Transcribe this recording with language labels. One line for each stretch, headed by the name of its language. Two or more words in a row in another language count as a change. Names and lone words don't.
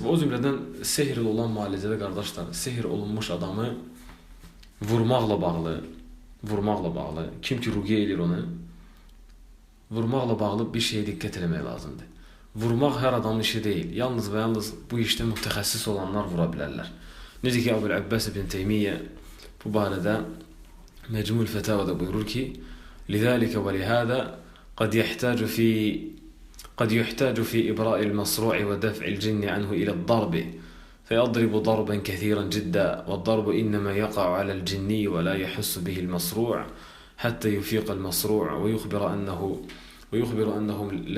Azerbaijani: Və o cümlədən sehir olan müalicədə qardaşlar, sehir olunmuş adamı vurmaqla bağlı, kim ki ruqiyyə eləyir onu, vurmaqla bağlı bir şeyə diqqət eləmək lazımdır. Vurmaq hər adamın işi deyil. Yalnız və yalnız bu işdə mütəxəssis olanlar vura bilərlər. Necə ki Əbul Abbas ibn Teymiyyə bu barədə Mecmul Fətavada buyurur ki:
Arabic: "لذلك ولهذا قد يحتاج في إبراء المصروع ودفع الجن عنه إلى الضرب فيضرب ضربا كثيرا جدا والضرب إنما يقع على الجني ولا يحس به المصروع حتى يفيق المصروع ويخبر أنه